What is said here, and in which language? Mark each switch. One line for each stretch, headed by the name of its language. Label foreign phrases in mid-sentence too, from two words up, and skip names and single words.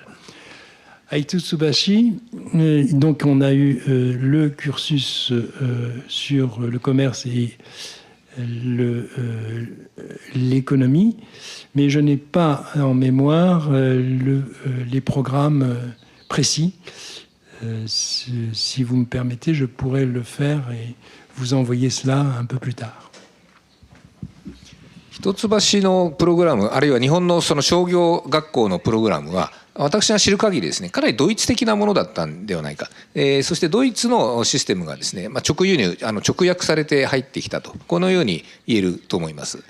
French: À Hitotsubashi, donc on a eu le cursus sur le commerce et l'économie, mais je n'ai pas en mémoire les programmes précis. Si vous me permettez, je pourrais le faire et vous envoyer cela un peu plus tard.
Japanese: 一橋のプログラム、あるいは日本のその商業学校のプログラムは、私が知る限りですね、かなりドイツ的なものだったんではないか。そしてドイツのシステムがですね、直輸入、直訳されて入ってきたと、このように言えると思います。